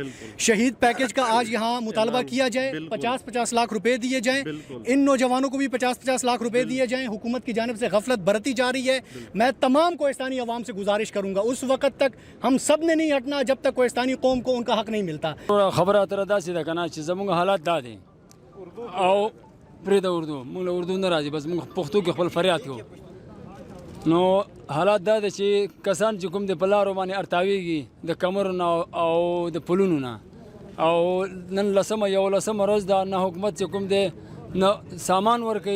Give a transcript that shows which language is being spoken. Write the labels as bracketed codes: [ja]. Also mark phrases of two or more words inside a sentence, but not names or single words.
[ur] شہید پیکج کا آج یہاں مطالبہ کیا جائے, 50-50 لاکھ روپے دیے جائیں. ان نوجوانوں کو بھی 50-50 لاکھ روپے دیے جائیں. حکومت کی جانب سے غفلت برتی جا رہی ہے. میں تمام کوہستانی عوام سے گزارش کروں گا, اس وقت تک ہم سب نے نہیں ہٹنا جب تک کوہستانی قوم کو ان کا حق نہیں ملتا. [ps] خبر اتر داسې ده کنه چې زموږ حالات دا دي او پرې د اردو موږ له اردو نه راځي, بس موږ پښتو کې خپل فریاد کوو. نو حالات دا دي چې کسان چې کوم د په لارو باندې ارتاویږي د کمرو نه او د پلونو نه, او نن 11 ورځ ده, نه حکومت چې کوم دی نه سامان ورکوي.